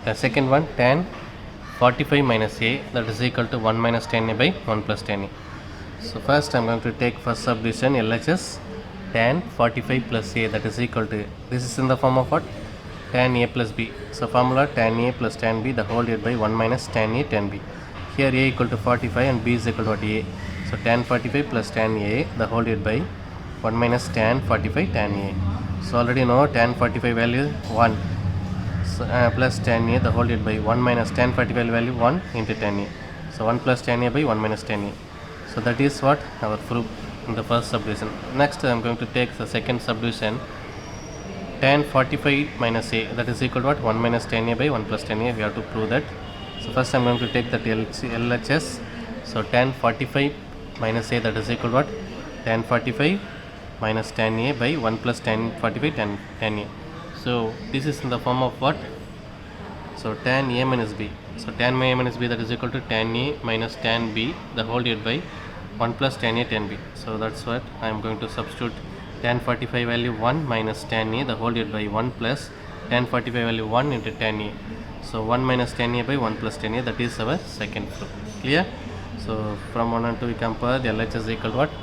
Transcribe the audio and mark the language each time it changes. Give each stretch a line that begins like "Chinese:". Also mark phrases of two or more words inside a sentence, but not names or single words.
English: The second one tan 45 minus a that is equal to 1 minus tan a by 1 plus tan a. So first I am going to take first subdivision LHS tan 45 plus a that is equal to, this is in the form of what? Tan a plus b. So formula tan a plus tan b the whole divided by 1 minus tan a tan b. Here a equal to 45 and b is equal to what? A. So tan 45 plus tan a the whole divided by 1 minus tan 45 tan a. So already know tan 45 value 1, so, plus tan a the whole divided by 1 minus tan 45 value 1 into tan a. So 1 plus tan a by 1 minus tan a. So that is what our proof in the first subdivision. Next I am going to take the second subdivision tan 45 minus a that is equal to what? 1 minus tan a by 1 plus tan a. We have to prove that. So first I am going to take that LHS. So tan 45 minus a that is equal to what? Tan 45 minus tan a by 1 plus tan 45 tan a. So this is in the form of what? So tan a minus b. So tan a minus b that is equal to tan a minus tan b the whole divided by 1 plus tan a tan b. So that's what I am going to substitute tan 45 value 1 minus tan a the whole divided by 1 plus tan 45 value 1 into tan a. So 1 minus tan a by 1 plus tan a, that is our second proof. Clear? So from 1 and 2 we compare the LHS is equal to what?